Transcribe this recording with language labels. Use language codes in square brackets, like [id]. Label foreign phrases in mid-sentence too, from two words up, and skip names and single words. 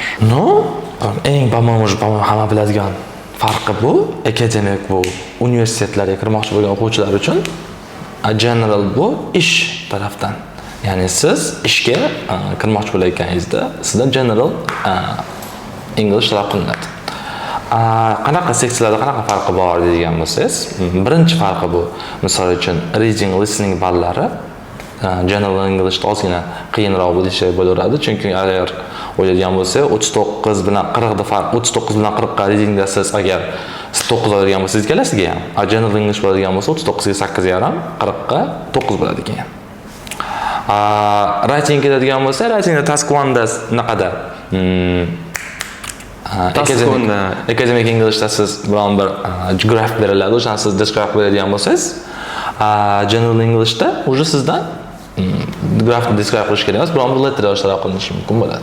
[uz] No, eng по-моему hamma biladigan farqi bu, akademik bu universitetlarga kirmoqchi bo'lgan o'quvchilar uchun, general bu ish tarafdan. Ya'ni siz ishga kirmoqchi bo'layotganingizda sizda [en] general English [uz] talab qilinadi. Qanaqa seksiyalarda qanaqa farqi bor deydigan bo'lsangiz, birinchi farqi bu, misol uchun reading, listening ballari [en] General English [uz] ozgina qiyinroq bo'laveradi, chunki agar o'ylaydigan bo'lsa, 39 bilan 40 da farq, 39 bilan 40 ga readingda siz agar 9 oladigan bo'lsangiz ikkalasiga ham, [en] General English [uz] bo'ladigan bo'lsa, 39 ga 8.5, 40 ga 9 bo'ladi ekan. Writing keladigan bo'lsa, writingda task 1da naqada [en] Academic Englishda [uz] siz biron bir graph beriladi, o'shani siz describe beradigan bo'lsangiz, [en] General Englishda [uz] уже sizdan grafni describe qilish kerak emas, biron bir letter yozishlar qilinishi mumkin bo'ladi.